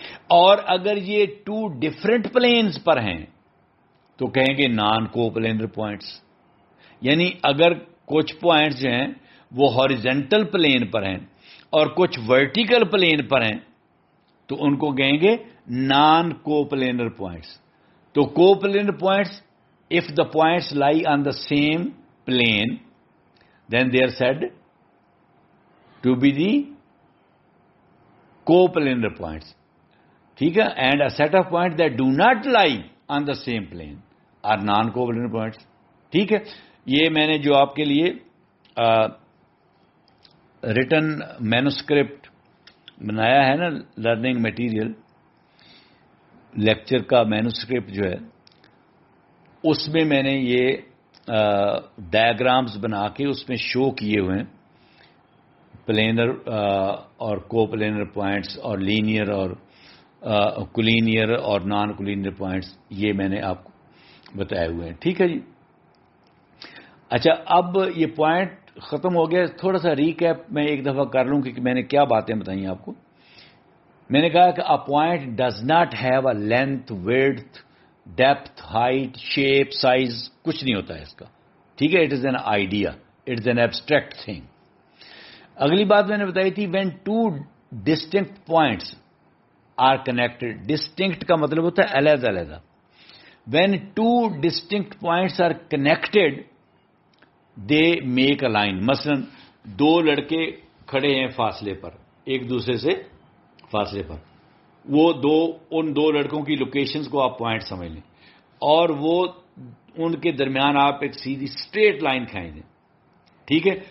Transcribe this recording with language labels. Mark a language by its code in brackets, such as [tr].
[ur] اور اگر یہ 2 ڈفرنٹ پلینز پر ہیں تو کہیں گے نان کو پلینر پوائنٹس. یعنی اگر کچھ پوائنٹس جو ہیں وہ ہاریزونٹل پلین پر ہیں اور کچھ ورٹیکل پلین پر ہیں تو ان کو کہیں گے نان کو پلینر پوائنٹس. تو کو planar points [en] if the points lie on the same plane, then they are said to be the coplanar points. [ur] ٹھیک ہے. [en] And a set of points that do not lie on the same plane are non-coplanar points. [ur] ٹھیک ہے. یہ میں نے جو آپ کے لیے ریٹن مینوسکرپٹ بنایا ہے نا، لرننگ مٹیریل، لیکچر کا مینوسکرپٹ جو ہے، اس میں نے یہ ڈائیگرامز بنا کے اس میں شو کیے ہوئے ہیں پلینر اور کو پلینر پوائنٹس اور لینئر اور کولینئر اور نان کولینئر پوائنٹس، یہ میں نے آپ کو بتائے ہوئے ہیں. ٹھیک ہے جی. اچھا، اب یہ پوائنٹ ختم ہو گیا. تھوڑا سا ریکیپ میں ایک دفعہ کر لوں کہ میں نے کیا باتیں بتائیں آپ کو. میں نے کہا کہ [en] a point does not have a length, width, depth, height, shape, size، [ur] کچھ نہیں ہوتا ہے اس کا. ٹھیک ہے. [en] It is an idea. It is an abstract thing. [ur] اگلی بات میں نے بتائی تھی [en] when two distinct points are connected. [ur] distinct کا مطلب ہوتا ہے علیحدہ علیحدہ. [en] when two distinct points are connected, they make a line. [ur] مثلا دو لڑکے کھڑے ہیں فاصلے پر، ایک دوسرے سے فاصلے پر. وہ ان دو لڑکوں کی لوکیشنز کو آپ پوائنٹ سمجھ لیں، اور وہ ان کے درمیان آپ ایک سیدھی اسٹریٹ لائن کھائیں دیں. ٹھیک ہے.